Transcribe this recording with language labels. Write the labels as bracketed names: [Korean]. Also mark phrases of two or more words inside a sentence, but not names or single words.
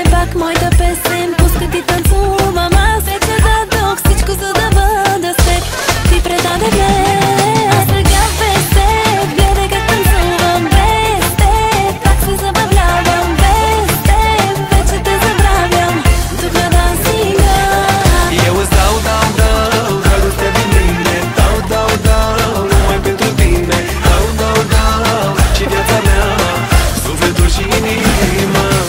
[Bulgarian] Пак моята песен пуска ти танцувам. Аз вече дадох всичко, за да бъда с теб. Ти предаде мен, а сега без теб гледай как танцувам. Без теб пак се забавлявам. Без теб вече те забравям. Тук на дансинга [Romanian] eu îți dau, dragoste din mine. Dau, numai pentru tine. Dau, și viața mea, sufletul și inima.